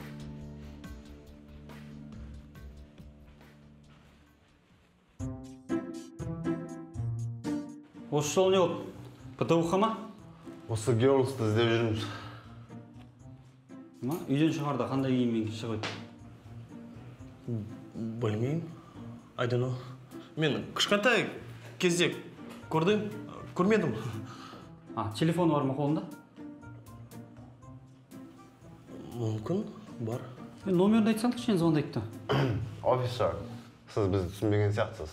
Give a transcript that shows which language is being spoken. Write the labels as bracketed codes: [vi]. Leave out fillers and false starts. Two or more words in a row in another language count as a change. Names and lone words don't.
[kk] Осы жол не болды? ПТУ-ға ма? Осы Girls-ты іздеп жүрміз. Үйден шығарда қандай киіммен шығып? Білмеймін. [en] I don't know. [kk] Мен кішкентай кезде көрдім, көрмедім. Телефоны бар ма қолында? Мүмкін, бар. Номерді айтсаңды кішкене звондайды. Офисер, сіз бізді түсінбеген сияқтысыз.